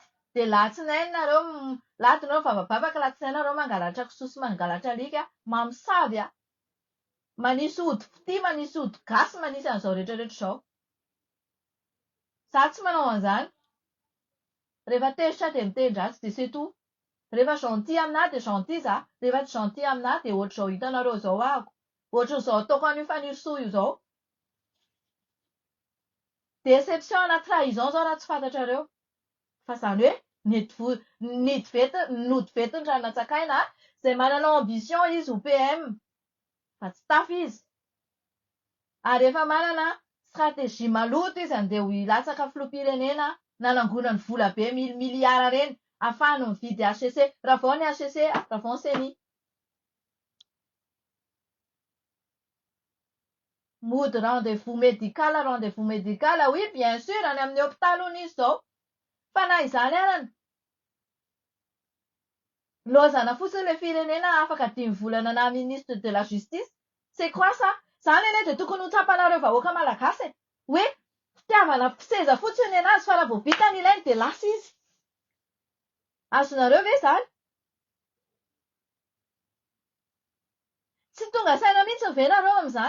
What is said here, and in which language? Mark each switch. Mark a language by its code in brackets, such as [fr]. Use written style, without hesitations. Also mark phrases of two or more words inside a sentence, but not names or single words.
[mg] Dia latsinainy nareo, lahady nareo mivavabavaka, latsinainy nareo mangalatra kisoa sy mangalatra alika. Mamosavy aho. Manisy ody fity, manisy ody gasy, manisy an'izao rehetrarehetra izao. Za tsy manao an'izany. Rehefa tezitra dia mitendry ratsy dia [fr] c'est tout. [mg] Rehefa gentil aminahy dia gentil za. Rehefa tsy gentil aminahy dia ohatr'izao hitanareo izao ahako. Ohatr'izao ataoko an'io fanirisoa io izao. Déception na trahison zao raha tsy fantatrareo. Fa izany hoe nody vetiny Ranatsakaina izay manana ambition izy ho PM. Fa tsy tafy izy. Ary efa manana stratégie maloto izy andeha ho hilatsaka filoham-pirenena nanangonany vola be miliara reny ahafahany mividy HCC. Raha vao ny HCC, raha vao ny CENI. [fr] Mody rendez-vous médical, oui bien sûr, [mg] any amin'ny hôpitaly hono izy izao. Fa na izany arany. Lozana fotsiny ilay firenena afaka 5 volana na [fr] ministre de la justice. C'est quoi ça? [mg] Izany anie dia tokony ho tsapanareo vahoaka malagasy e. Hoe fitiavana seza fotsiny anazy fa raha vao vita ny ilainy dia lasa izy. Azonareo ve izany? Tsy tonga saina mihitsy ve nareo amin'izany?